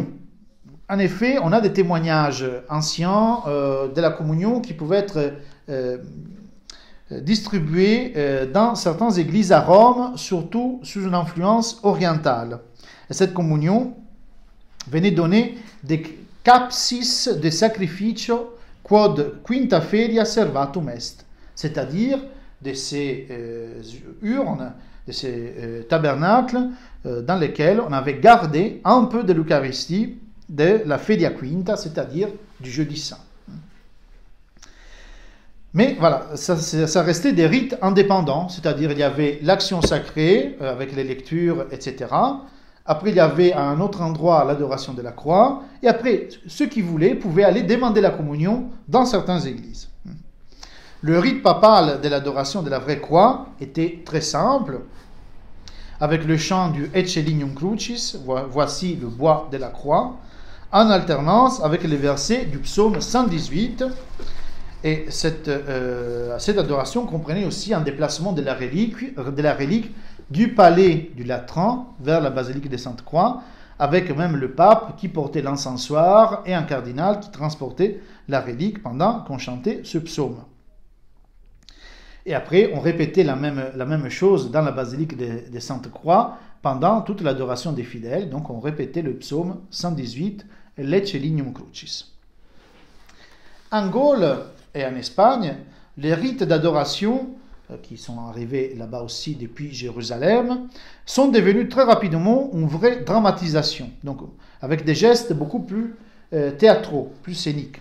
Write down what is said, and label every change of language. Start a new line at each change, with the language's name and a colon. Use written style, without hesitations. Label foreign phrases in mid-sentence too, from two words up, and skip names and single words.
French: En effet, on a des témoignages anciens de la communion qui pouvaient être distribués dans certaines églises à Rome, surtout sous une influence orientale. Et cette communion venait donner des
Latin: capsis de sacrificio quod quinta feria servatum est,
French: c'est-à-dire de ces urnes, de ces tabernacles dans lesquels on avait gardé un peu de l'Eucharistie de la
Latin: Feria Quinta,
French: c'est-à-dire du jeudi saint. Mais voilà, ça restait des rites indépendants, c'est-à-dire il y avait l'action sacrée avec les lectures, etc. Après, il y avait à un autre endroit l'adoration de la croix, et après, ceux qui voulaient pouvaient aller demander la communion dans certaines églises. Le rite papal de l'adoration de la vraie croix était très simple, avec le chant du
Latin: Ecce lignum crucis,
French: voici le bois de la croix, en alternance avec les versets du psaume 118. Et cette adoration comprenait aussi un déplacement de la relique du palais du Latran vers la basilique de Sainte-Croix, avec même le pape qui portait l'encensoir et un cardinal qui transportait la relique pendant qu'on chantait ce psaume. Et après, on répétait la même chose dans la basilique de Sainte-Croix pendant toute l'adoration des fidèles. Donc on répétait le psaume 118,
Latin: Lecce lignum crucis.
French: En Gaule et en Espagne, les rites d'adoration, qui sont arrivés là-bas aussi depuis Jérusalem, sont devenus très rapidement une vraie dramatisation, donc avec des gestes beaucoup plus théâtraux, plus scéniques.